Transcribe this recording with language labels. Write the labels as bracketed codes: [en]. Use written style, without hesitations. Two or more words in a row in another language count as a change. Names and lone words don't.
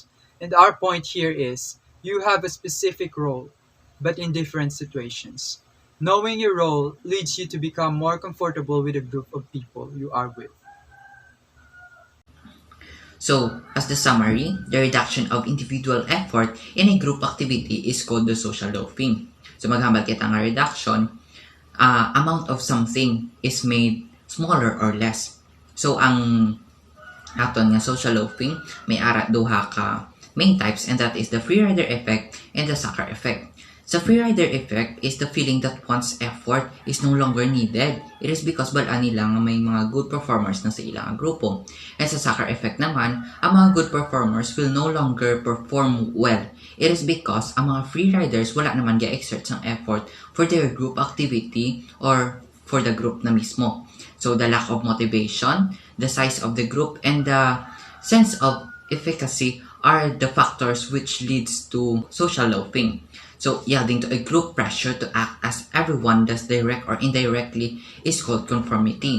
[en] And our point here is, you have a specific role, but in different situations. Knowing your role leads you to become more comfortable with the group of people you are with. So, as the summary, the reduction of individual effort in a group activity is called the social loafing. So, [hil] maghambal kita nga reduction, [en] amount of something is made smaller or less. So, [hil] ang aton nga [en] social loafing, [hil] may ara duha ka [en] main types, and that is the freerider effect and the sucker effect. The freerider effect is the feeling that one's effort is no longer needed. It is because [hil] balaan nila nga may mga [en] good performers [hil] na sa ilang grupo. [en] And sa sucker effect [hil] naman, ang mga [en] good performers will no longer perform well. It is because [hil] ang mga [en] freeriders [hil] wala naman ga-exert ng [en] effort for their group activity or for the group [hil] na mismo. [en] So the lack of motivation, the size of the group, and the sense of efficacy are the factors which leads to social loafing. So yielding to a group pressure to act as everyone does direct or indirectly is called conformity.